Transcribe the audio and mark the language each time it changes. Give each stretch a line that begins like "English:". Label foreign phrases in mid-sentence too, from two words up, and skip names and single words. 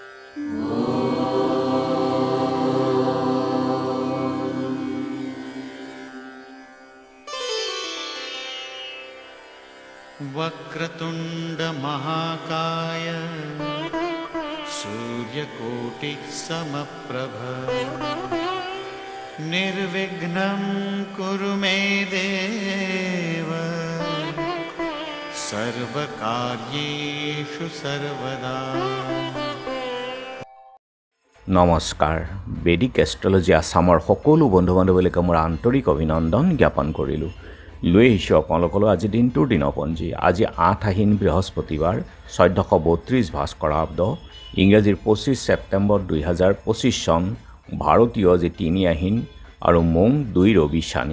Sanskrit: वक्रतुंड महाकाय सूर्यकोटि समप्रभ निर्विघ्नं कुरु मे देव सर्वकार्येषु सर्वदा।
Assamese: নমস্কাৰ বেদিক এষ্ট্ৰলজি আসামৰ সকলো বন্ধু বান্ধৱীলৈ মোৰ আন্তৰিক অভিনন্দন জ্ঞাপন কৰিলোঁ। লৈ আহিছোঁ আপোনালোকলৈ আজি দিনটোৰ দিনপঞ্জী। আজি 8 আহিন বৃহস্পতিবাৰ 1432 ভাস্কৰাব্দ ইংৰাজীৰ 25 ছেপ্টেম্বৰ 2025 চন ভাৰতীয় আজি 3 আহিন আৰু মং 2 ৰবি শানি।